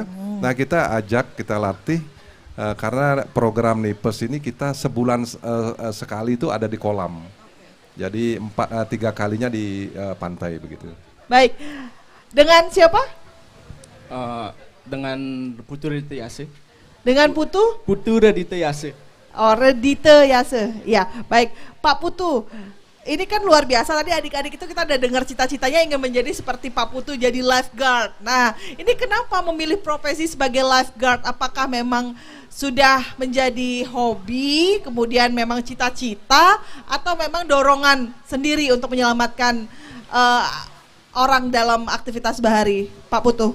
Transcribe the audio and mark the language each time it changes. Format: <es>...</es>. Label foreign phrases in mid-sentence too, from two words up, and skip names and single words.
<id>Nah kita ajak, kita latih karena program Nippers ini kita sebulan sekali itu ada di kolam. Jadi 3 kalinya di pantai begitu. Baik. Dengan siapa? dengan Putu Redite Yase. Dengan Putu? Putu Redite Yase. Oh, Redite Yase. Ya, baik. Pak Putu, ini kan luar biasa, tadi adik-adik itu kita udah dengar cita-citanya ingin menjadi seperti Pak Putu, jadi lifeguard. Nah, ini kenapa memilih profesi sebagai lifeguard? Apakah memang sudah menjadi hobi, kemudian memang cita-cita, atau memang dorongan sendiri untuk menyelamatkan orang dalam aktivitas bahari, Pak Putu?</id>